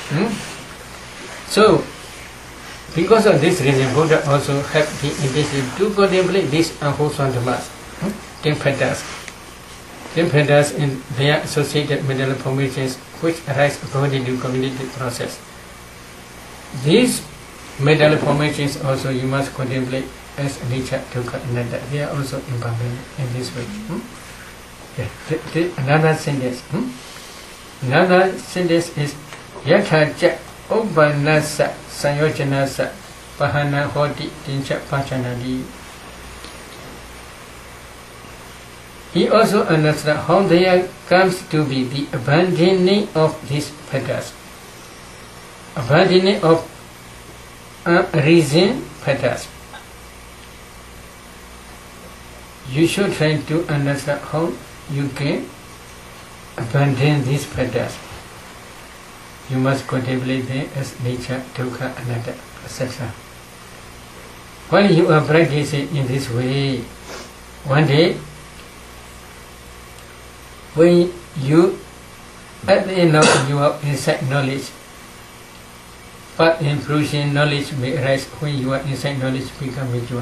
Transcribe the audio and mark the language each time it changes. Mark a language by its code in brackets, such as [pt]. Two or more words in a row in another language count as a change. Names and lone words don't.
[en] So, because of this reason, Buddha also helped the individual to contemplate these unwholesome dhammas, 10 fetters. 10 fetters and their associated mental formations which arise according to cognitive process. These mental formations also you must contemplate as nature, [pi] dukkha, anatta. [en] They are also impermanent in this way. Another sentence. Another sentence is [pi] Yathaja Ubbanasa Sanyojanasa Pahana Hoti Tincha Pachanadi. [en] He also understood how there comes to be the abandoning of these fetters. Abandoning of reason fetters. You should try to understand how you can abandon these fetters. You must contemplate them as nature, [pi] dukkha, anatta, [en] etc. While you are practicing in this way, one day, when you, at the end of your insight knowledge, path improving knowledge may arise when your insight knowledge becomes mature.